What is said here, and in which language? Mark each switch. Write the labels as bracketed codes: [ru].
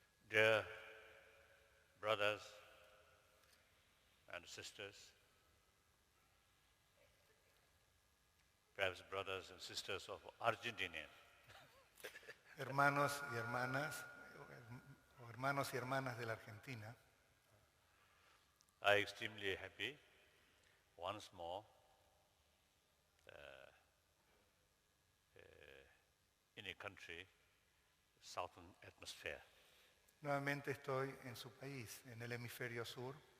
[en] Dear brothers and sisters, perhaps brothers and sisters of Argentina, [es] Hermanos y hermanas, o hermanos y hermanas de la Argentina, [en] I'm extremely happy once more in a country, southern hemisphere. [es] nuevamente estoy en su país, en el hemisferio sur.